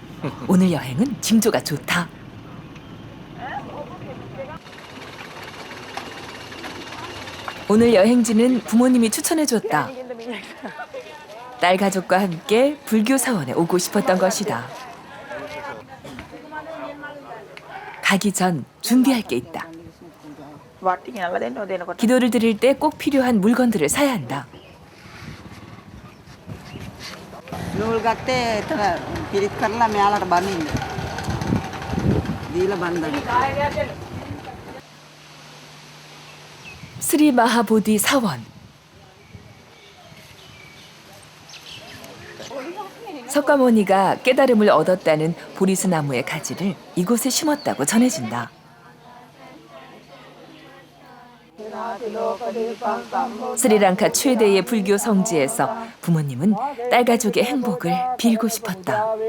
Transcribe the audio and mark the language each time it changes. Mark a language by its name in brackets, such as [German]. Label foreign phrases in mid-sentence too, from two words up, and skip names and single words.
[Korean] 오늘 여행은 징조가 좋다. 오늘 여행지는 부모님이 추천해줬다. 딸 가족과 함께 불교 사원에 오고 싶었던 것이다. 가기 전 준비할 게 있다. 기도를 드릴 때 꼭 필요한 물건들을 사야 한다. [Sinhala] නූල් ගත්තේ එතන පිරිත් කරලා මෙයාලට බඳින්න. දීලා බඳින්න. [Korean] 스리 마하보디 사원. 석가모니가 깨달음을 얻었다는 보리스 나무의 가지를 이곳에 심었다고 전해진다. 스리랑카 최대의 불교 성지에서 부모님은 딸 가족의 행복을 빌고 싶었다.